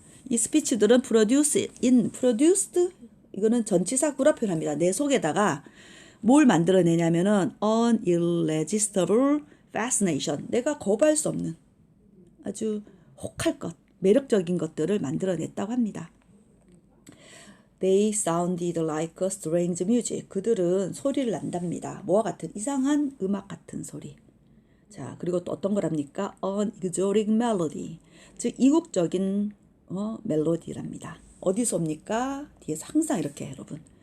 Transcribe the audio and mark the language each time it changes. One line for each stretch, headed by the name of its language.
Korean: 이 스피치들은 produce in, produced 이거는 전치사 구라 표현합니다. 내 속에다가 뭘 만들어내냐면은
English: an irresistible fascination
Korean: 내가 거부할 수 없는 아주 혹할 것, 매력적인 것들을 만들어냈다고 합니다.
English: They sounded like a strange music.
Korean: 그들은 소리를 낸답니다. 뭐와 같은 이상한 음악 같은 소리. 자, 그리고 또 어떤 거랍니까?
English: An exotic melody.
Korean: 즉, 이국적인 멜로디랍니다. 어디서 옵니까? 뒤에서 항상 이렇게 여러분.